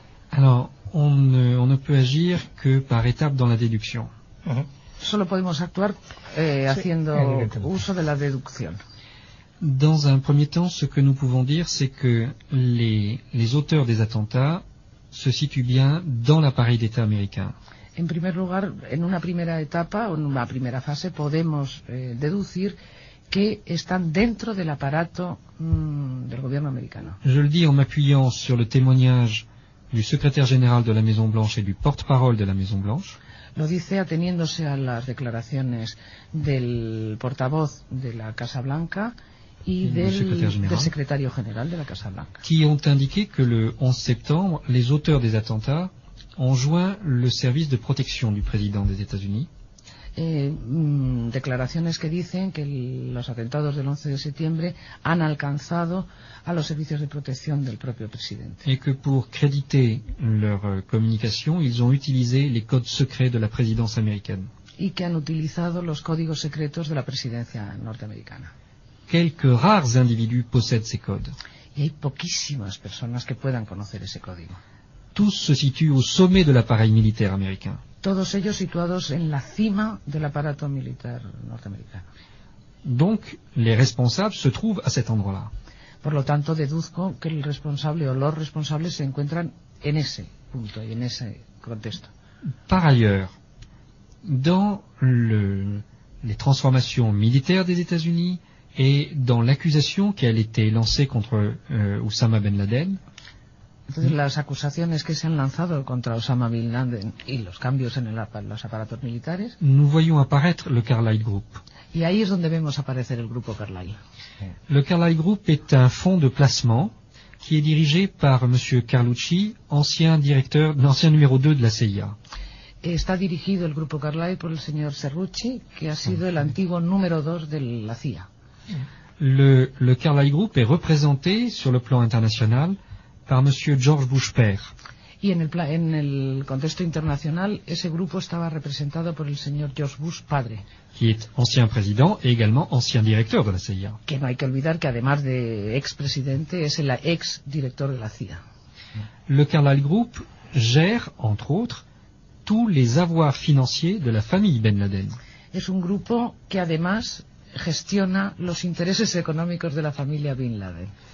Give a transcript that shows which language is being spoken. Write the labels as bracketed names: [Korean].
[French] Alors, on ne peut agir que par étapes dans la déduction. [Spanish] Solo podemos actuar haciendo uso de la deducción. [French] Dans un premier temps, ce que nous pouvons dire, c'est que les auteurs des attentats se situent bien dans l'appareil d'État américain. [Spanish] En primer lugar, en una primera etapa o en una primera fase, podemos deducir que están dentro del aparato del gobierno americano. [French] Je le dis en m'appuyant sur le témoignage du secrétaire général de la Maison Blanche et du porte-parole de la Maison Blanche. [Spanish] Lo dice ateniéndose a las declaraciones del portavoz de la Casa Blanca y del secretario general de la Casa Blanca. [French] Qui ont indiqué que le 11 septembre, les auteurs des attentats ont joint le service de protection du président des États-Unis. [Spanish] Declaraciones que dicen que los atentados del 11 de septiembre han alcanzado a los servicios de protección del propio presidente. [French] Y que por crediter leur communication, ils ont utilisé les codes secrets de la présidence américaine. [Spanish] Y que han utilizado los códigos secretos de la presidencia norteamericana. [French] Quelques rares individus possèdent ces codes. [Spanish] Y hay poquísimas personas que puedan conocer ese código. [French] Tous se situent au sommet de l'appareil militaire américain. [Spanish] Todos ellos situados en la cima del aparato militar norteamericano. [French] Donc, les responsables se trouvent à cet endroit-là. [Spanish] Por lo tanto, deduzco que el responsable o los responsables se encuentran en ese punto y en ese contexto. [French] Par ailleurs, dans les transformations militaires des États-Unis et dans l'accusation qui a été lancée contre Osama Ben Laden. [Spanish] Entonces, las acusaciones que se han lanzado contra Osama Bin Laden y los cambios en los aparatos militares. [French] Nous voyons apparaître le Carlyle Group. [Spanish] Y ahí es donde vemos aparecer el grupo Carlyle. [French] Le Carlyle Group est un fonds de placement qui est dirigé par monsieur Carlucci, ancien numéro 2 de la CIA. [Spanish] Está dirigido el grupo Carlyle por el señor Cerrucci, que ha sido el antiguo número 2 de la CIA. [French] Le Carlyle Group est représenté sur le plan international par monsieur George Bush père. [Spanish] Y en el contexto internacional ese grupo estaba representado por el señor George Bush padre, [French] qui est ancien président et également ancien directeur de la CIA. [Spanish] Que no hay que olvidar que además de ex presidente es el ex director de la CIA. [French] Le Carlyle Group gère entre autres tous les avoirs financiers de la famille Ben Laden. [Spanish] Es un grupo que además gestiona los intereses económicos de la familia Bin Laden.